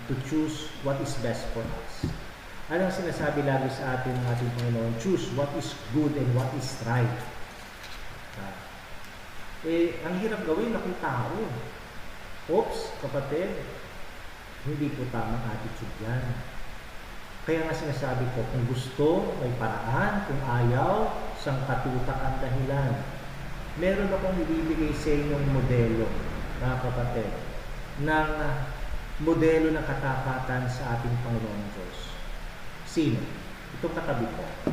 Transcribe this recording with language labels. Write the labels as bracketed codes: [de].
[en] To choose what is best for us. [tl] Anong sinasabi lagi sa atin ng ating Panginoon? [en] Choose what is good and what is right. [tl] Ang hirap gawin na kung tao. Oops, kapatid, hindi po tamang attitude yan. Kaya nga sinasabi ko, kung gusto, may paraan. Kung ayaw, sangkatutak ang dahilan. Meron akong ibibigay sa inyong modelo, mga kapatid, ng modelo ng katapatan sa ating Panginoon Diyos. Sino? Itong katabi ko.